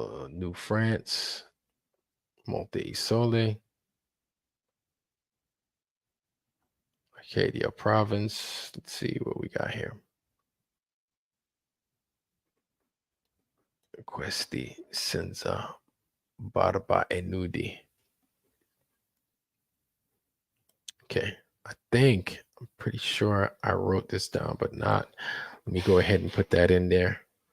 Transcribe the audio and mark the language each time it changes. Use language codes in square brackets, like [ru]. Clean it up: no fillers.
[en] New France. Monte Sole. Acadia province. Let's see what we got here. [it] Questi senza barba e nudi. [en] Okay, I'm pretty sure I wrote this down, but not. Let me go ahead and put that in there.